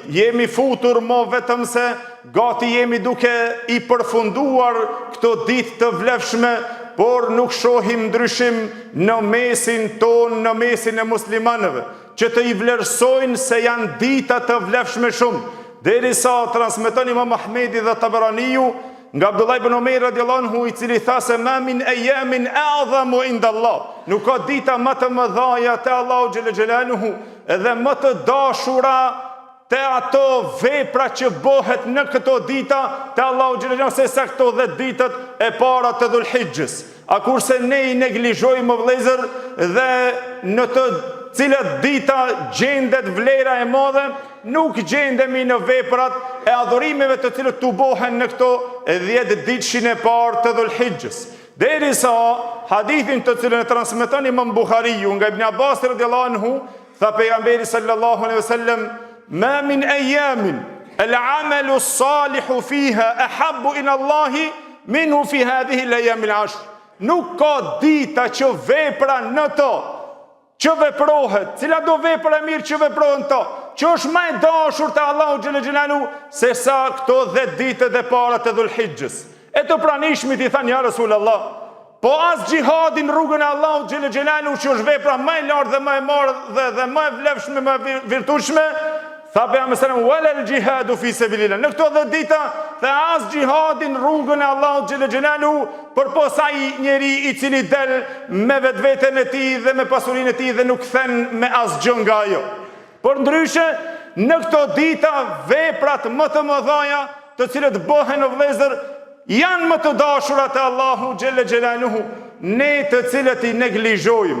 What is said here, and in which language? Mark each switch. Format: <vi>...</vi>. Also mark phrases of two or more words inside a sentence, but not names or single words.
<sq>Jemi futur mo vetëm se gati jemi duke I përfunduar këto ditë të vlefshme, por nuk shohim ndryshim në mesin ton, në mesin e muslimanëve, që të I vlerësojnë se janë dita të vlefshme shumë. Derisa transmeton Imam Ahmedi dhe Tabaraniu nga Abdullah ibn Omer</sq> <ar>رضي الله عنه,</ar> <sq>I cili tha se</sq> <ar>ما من أيام أعظم عند الله,</ar> <sq>nuk ka dita më të mëdha te Allahu</sq> <ar>جل جلاله</ar> <sq>dhe më të dashura te ato vepra që bëhet në këto dita te Allahu</sq> <ar>جل جلاله</ar> <sq>se sa këto 10 ditët e para të Dhulhijhes. A kurse ne I neglizhojmë vëllezër dhe në të cilat dita gjendet vlera e madhe, nuk gjendemi në veprat e adhurimeve të cilët tu bohen në këto 10 ditëshin e parë të Dhulhijhes. Derisa hadithin të cilën e transmeton Imam Buhariu nga Ibn Abbas</sq> <ar>رضي الله عنه,</ar> <sq>tha pejgamberi</sq> <ar>صلى الله عليه وسلم, ما من أيام العمل الصالح فيها أحب إلى الله منه في هذه الأيام العشر.</ar> <sq>Nuk ka dita që vepra në to që veprohet, cila do vepra e mirë që veprohen to, që është më e dashur te Allahu</sq> <ar>جل جلال</ar> <sq>se sa këto 10 ditët e para të Dhulhijhes. E të pranishmit I thanë</sq> <ar>يا رسول الله,</ar> <sq>po as xhihadi në rrugën e Allahut</sq> <ar>جل جلال,</ar> <sq>që është vepra më e lartë dhe më e madhe dhe më e vlefshme, më e virtueshme, tha pejgamberi</sq> <ar>صلى الله عليه وسلم, ولا الجهاد في سبيل الله.</ar> <sq>Në këto 10 dita dhe as gjihadin rrugën e Allahut</sq> <ar>جل جلال,</ar> <sq>përpos ai njeri i cili del me vetveten e tij dhe me pasurinë e tij dhe nuk kthen me asgjë nga ajo. Por ndryshe, në këto dita veprat më të mëdha të cilët bëhen o vëllezër janë më të dashurat e Allahu</sq> <ar>جل جلاله,</ar> <sq>ne të cilët i neglizhojmë.</sq>